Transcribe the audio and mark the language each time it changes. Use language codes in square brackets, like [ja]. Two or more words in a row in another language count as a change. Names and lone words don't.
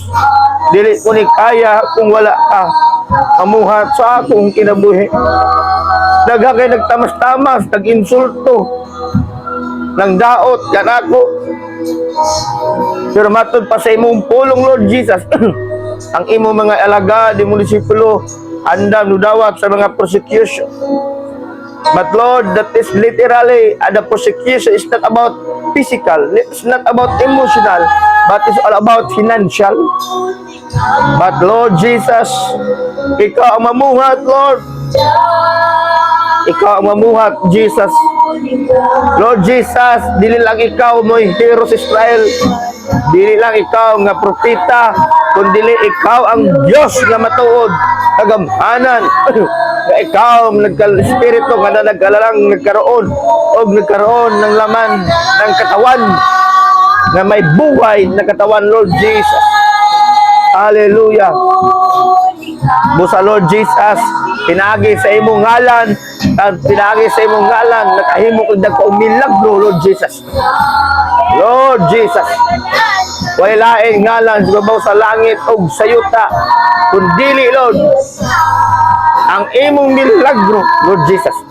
[ceb] Dili ko ni kaya kung wala ka amuhat sa akong kinabuhi. Nagkakay nagtamas-tamas, nag-insulto, nang daot yan ako. Pero matod pa sa imong pulong, Lord Jesus, ang imong mga alaga di mong disipulo andam nudawat sa mga persecution. [en] But Lord, that is literally, the persecution is not about physical, it's not about emotional, but it's all about financial. But Lord Jesus, [ceb] ikaw ang mamuhat, Lord. Ikaw ang mamuhat, Jesus. Lord Jesus, dili lang ikaw mo'y hero sa Israel. Dili lang ikaw nga propeta, kundi ikaw ang Diyos nga matuod, kagamhanan. Ikaw ang nagka-espiritu nga nagkalalang [tl] nagkaroon ng laman ng katawan [ceb] nga may buhay na katawan, Lord Jesus. Hallelujah. Busa, Lord Jesus, pinagi sa imong ngalan, nakahimo kang dagkong milagro, Lord Jesus. Lord Jesus, wala laing ngalan sa babaw sa langit o sa yuta, kundili, Lord, ang imong milagro, Lord Jesus.